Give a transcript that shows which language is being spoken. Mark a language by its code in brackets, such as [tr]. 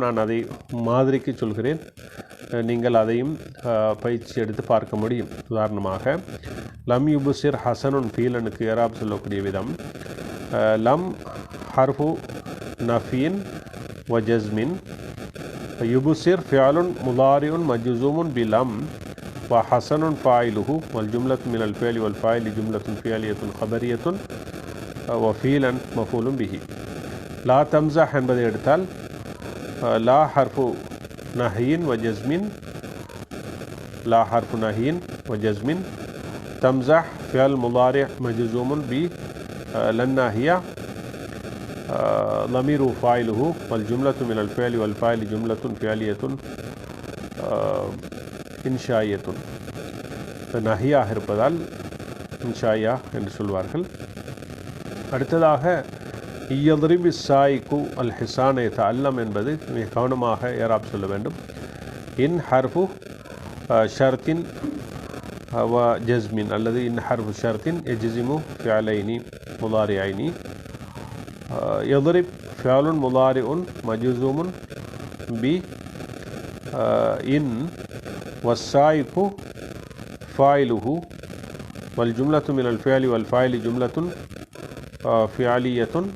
[ta] நான் அதை மாதிரிக்கு சொல்கிறேன், நீங்கள் அதையும் பயிற்சி எடுத்து பார்க்க முடியும். உதாரணமாக லம் யுபுசிர் ஹசனுன் ஃபீலனுக்கு யாராப் சொல்லக்கூடிய விதம், லம் ஹர்ஃபு நஃபீன் வ ஜஸ்மின். யுபுசிர் ஃபியாலுன் முலாரியுன் மஜ்ஸூமுன் பிலம். [ar] وحسن فاعله والجملة من الفعل والفاعل جملة فعلية خبرية وفعلا مفعول به. [ta] லா தம்ஸஹ் என்பதை எடுத்தால் லா ஹர்ஃபு நஹியின் வ ஜஸ்மின், லா ஹர்ஃபு நஹியின் வ ஜஸ்மின். தம்ஸஹ் ஃபிஅல் முதாரி மஜ்ஸூமுன் பி லன் நாஹியா [ar] ضمير فاعله والجملة من الفعل والفاعل جملة فعلية إنشائية. [ta] நஹியாக இருப்பதால் இன்ஷாயா என்று சொல்வார்கள். அடுத்ததாக இயத்ரிபு சாயிக்கு அல் ஹிசானை தஅல்லம் என்பது மிக கவனமாக ஏராப் சொல்ல வேண்டும். இன் ஹர்ஃபு ஷர்த்தின் வ ஜஸ்மின் அல்லது இன் ஹர்ஃபு ஷர்த்தின் எஜ்ஸிமு ஃபிஅலைனி முதாரிஐனி. Yathrib ஃபிஅலுன் முதாரிஉன் மஜ்ஸூமுன் be in வஸ்ஸாயிக்கு ஃபாயிலுஹு [ar] والجملة من الفعل والفاعل جملة فعلية